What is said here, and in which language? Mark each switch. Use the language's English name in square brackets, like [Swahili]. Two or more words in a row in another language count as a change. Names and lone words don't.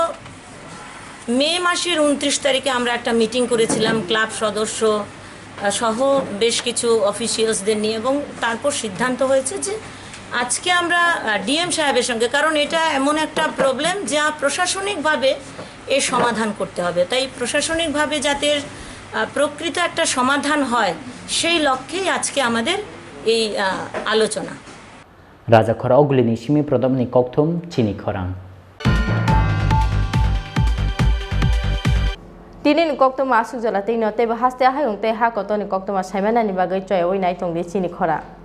[Bangla] মে মাসের 29 তারিখে আমরা একটা মিটিং করেছিলাম ক্লাব সদস্য সহ বেশ কিছু অফিসিয়ালসদের নিয়ে এবং তারপর সিদ্ধান্ত হয়েছে যে আজকে আমরা ডিএম সাহেবের সঙ্গে কারণ এটা এমন একটা প্রবলেম যা প্রশাসনিকভাবে এর সমাধান করতে হবে তাই প্রশাসনিকভাবে যাতে প্রকৃত একটা সমাধান হয় সেই লক্ষ্যেই আজকে আমাদের এই আলোচনা [Kok Borok] Rajakhor oglini simi prodobni kokthum Chini Khorang. Tinin kokthum asu jala tei note ba haste hayung te ha kotoni kokthum saimana ni bagai choy oi nai tong de Chini Khorang.